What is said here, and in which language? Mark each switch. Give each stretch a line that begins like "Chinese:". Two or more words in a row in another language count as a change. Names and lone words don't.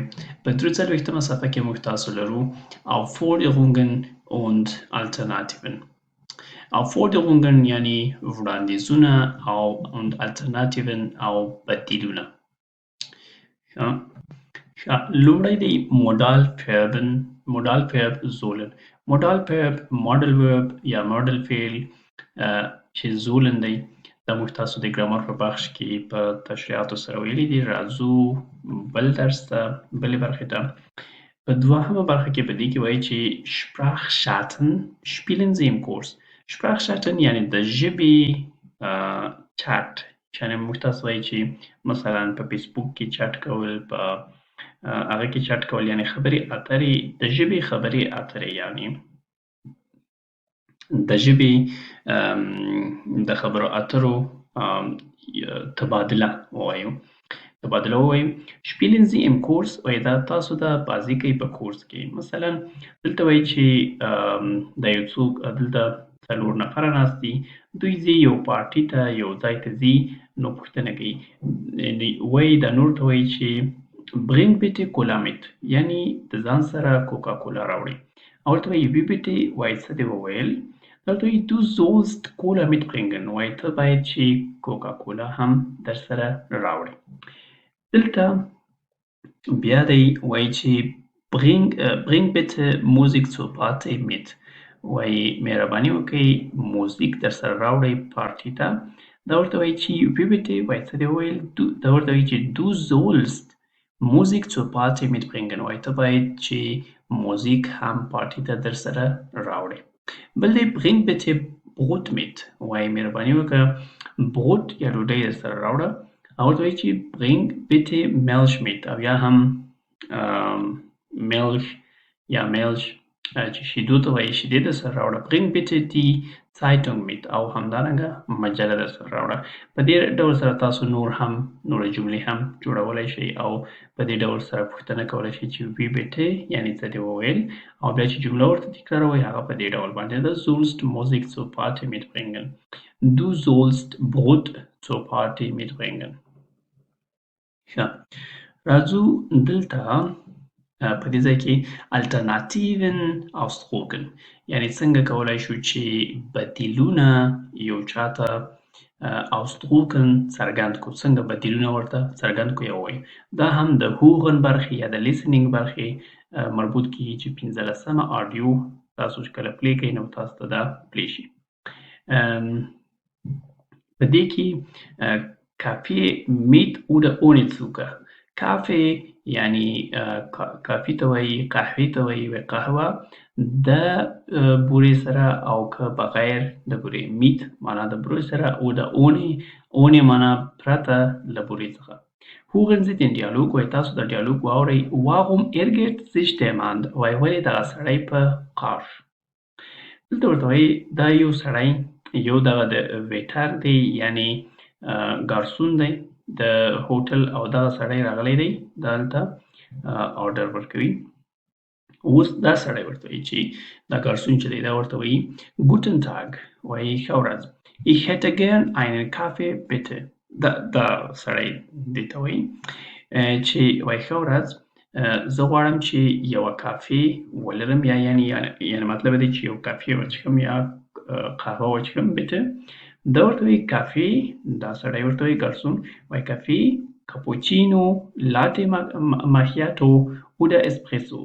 Pashto: په درو څلوېښتمه صفحه کې موږ تاسو لرو
German: Aufforderungen und Alternativen.
Pashto: Aufforderungen یعنی وړاندیزونه او
German: und Alternativen
Pashto: او بدیلونه. لومړی دی
English: modal verb
Pashto: sollen.
English: modal verb model verb
Pashto: یا model فعل چې زولن دی دا موږ تاسو د ګرامر په بخش کې په تشریحاتو سره ویلي دي. راځو بل درس ته بلې برخې ته. په دوهمه برخه کې په دې کې وایي چې
German: Sprachschatten spielen sie im Kurs.
Pashto: Sprachschatten یعنی د ژبې چټ، یعنی موږ تاسو وایي چې مثلا په فیسبوک کې چټ کول، په هغه کې چټ کول یعنی خبرې اترې، د ژبې خبرې اترې یعنی د ژبې د خبرو اترو تبادله ووایو.
German: Spielen Sie im Kurs
Pashto: وایي دا تاسو د بازي کوي په کورس کې. مثلا دلته وایي چې د یو څوک دلته 4 نفره ناست دي، دوی ځي یو پارټي ته، یو ځای ته ځي، نو پوښتنه کوي، وایي دا نور ته وایي چې
German: bring bitte Cola mit
Pashto: یعنی د ځان سره کوکا کولا راوړي. او ورته وایي
German: wie bitte
Pashto: وایي څه دې وویل، دلته وایي
German: du sollst Cola mitbringen
Pashto: وایي ته باید چې کوکا کولا هم در سره راوړي. دلته بیا دی وایي چې
German: bring bitte Musik zur Party mit
Pashto: وایي مهرباني وکړئ موزیک در سره راوړئ پارټي ته. دا ورته وایي چې
German: wie bitte
Pashto: وایي څه دې وویل، دا ورته وایي چې
German: du sollst Musik zur Party mitbringen
Pashto: وایي ته باید چې موزیک هم پارټي ته در سره راوړئ. بل دی
German: bring bitte Brot mit
Pashto: وایي مهرباني وکړه brot یا ډوډۍ در سره راوړه. او ورته وایي چې
German: bring bitte Milch mit
Pashto: او یا هم Milch یا Milch چې شیدو ته وایي شیدې در سره راوړه.
German: bring bitte die Zeitung mit
Pashto: او همدارنګه مجله در سره راوړه. په دې ډول سره تاسو نور جملې هم جوړولی شئ او په دې ډول سره پوښتنه کولی شئ چې
German: wie bitte
Pashto: یعنی څه دې وویل، او بیا چې جمله ورته تکراروئ هغه په دې ډول باندې ده.
German: Du sollst Musik zur Party mitbringen. Du sollst Brot zur Party mitbringen.
Pashto: راځو دلته په دې ځای کې
German: Alternativen ausdrucken
Pashto: یعنی څنګه کولی شو چې بدیلونه یو چاته ausdrucken څرګند کړو، څنګه بدیلونه ورته څرګند کړو یا ووایو. دا هم د هوغن برخې یا د listening برخې مربوط کیږي چې 15مه آډیو تاسو چې کله پلی کوئ نو تاسو ته دا پلی شي. په دې کې
German: Kaffee mit oder ohne Zucker.
Pashto: Kaffee یعنی کافي ته وایي، قهوې ته وایي قهوه د بورې سره او که بغیر د بورې. mit معنا د بورې سره او د ohne معنا پرته له بورې څخه.
German: Hören Sie den Dialog
Pashto: وایي تاسو د ډیالوګ واورئ.
German: Warum ärgert sich der Mann
Pashto: وایي ولې دغه سړی په قهر شو. دلته ورته وایي دا یو سړی یو دغه د ویټر دی یعنی ګارسون دی د هوټل او دغه سړی راغلی دی دلته آرډر ورکوي. اوس دا سړی ورته وایي چې دا ګارسون چې دی دا ورته وایي
German: Guten Tag
Pashto: وایي ښه ورځ.
German: Ich hätte gern einen Kaffee bitte.
Pashto: دا سړی دې ته وایي چې وایي ښه ورځ زه غواړم چې یوه کافي ولرم یا یعنی مطلب دی چې یو کافي وڅښم یا قهوه وڅښم bitte. دا ورته وایي کافي، دا سړی ورته وایي ګارسون وایي کافي، کاپوچینو، لاټې ماکیاتو oder اسپریسو.